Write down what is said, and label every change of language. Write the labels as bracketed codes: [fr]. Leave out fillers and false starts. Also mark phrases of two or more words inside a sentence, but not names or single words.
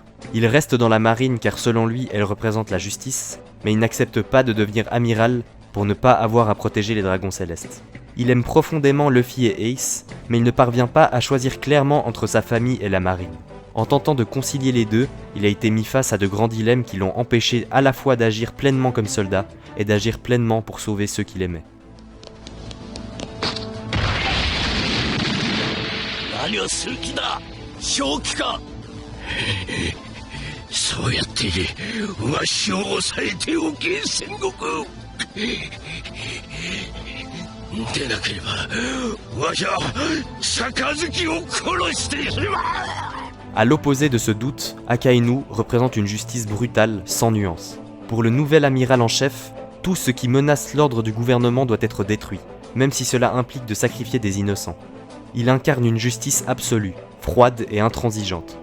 [fr] Il reste dans la marine car selon lui elle représente la justice, mais il n'accepte pas de devenir amiral pour ne pas avoir à protéger les dragons célestes. Il aime profondément Luffy et Ace, mais il ne parvient pas à choisir clairement entre sa famille et la marine. En tentant de concilier les deux, il a été mis face à de grands dilemmes qui l'ont empêché à la fois d'agir pleinement comme soldat et d'agir pleinement pour sauver ceux qu'il aimait. [ja] そうやってわしを抑えておけ戦国でなければわしは杯を殺してしまう [fr] À l'opposé de ce doute, Akainu représente une justice brutale, sans nuance. Pour le nouvel amiral en chef, tout ce qui menace l'ordre du gouvernement doit être détruit, même si cela implique de sacrifier des innocents. Il incarne une justice absolue, froide et intransigeante.